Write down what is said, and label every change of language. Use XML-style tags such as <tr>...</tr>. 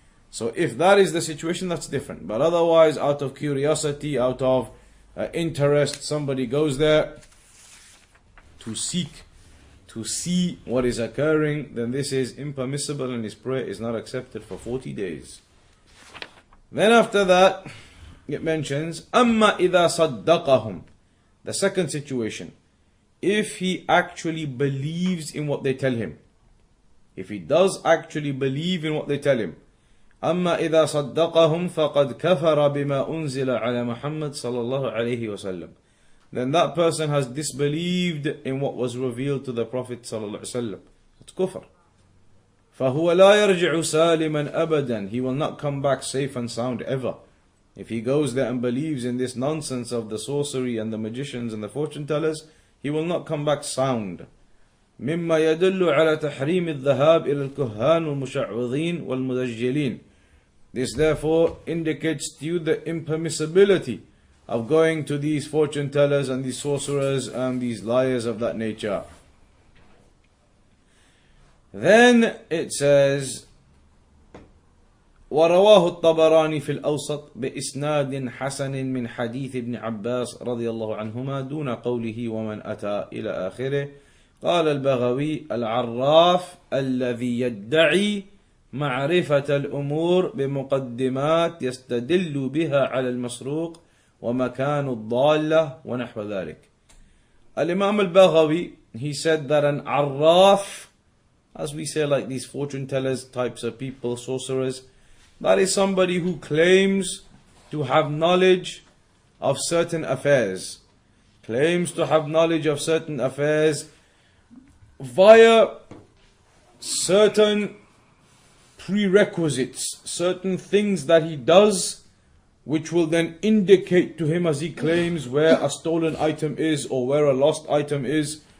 <en>So if that is the situation, that's different. But otherwise, out of curiosity, out of interest, somebody goes there to seek, to see what is occurring, then this is impermissible and his prayer is not accepted for 40 days. Then after that, it mentions,</en> <ar>أَمَّا إِذَا صَدَّقَهُمْ.</ar> <en>The second situation, if he actually believes in what they tell him. If he does actually believe in what they tell him.</en> <ar>أما إذا صدقهم فقد كفر بما أنزل على محمد صلى الله عليه وسلم.</ar> <en>Then that person has disbelieved in what was revealed to the Prophet صلى الله عليه وسلم. It's kufr.</en> <ar>فهو لا يرجع سالما أبدا.</ar> <en>He will not come back safe and sound ever. If he goes there and believes in this nonsense of the sorcery and the magicians and the fortune tellers, he will not come back sound.</en> <ar>مما يدل على تحريم الذهاب إلى الكهان والمشعوذين والمدجلين.</ar> <en>This therefore indicates to you the impermissibility of going to these fortune tellers and these sorcerers and these liars of that nature. Then it says,</en> <ar>ورواه الطبراني في الأوسط بإسناد حسن من حديث ابن عباس رضي الله عنهما دون قوله ومن أتى إلى آخره. قال البغوي العراف الذي يدعي معرفة الأمور بمقدمات يستدل بها على المسروق ومكان الضالة ونحو ذلك.</ar> <en>Al-Imam al-Baghawi, he said that an arraf, as we say like these fortune tellers types of people, sorcerers, that is somebody who claims to have knowledge of certain affairs. Claims to have knowledge of certain affairs via certain prerequisites, certain things that he does, which will then indicate to him as he claims where a stolen item is or where a lost item is.</en>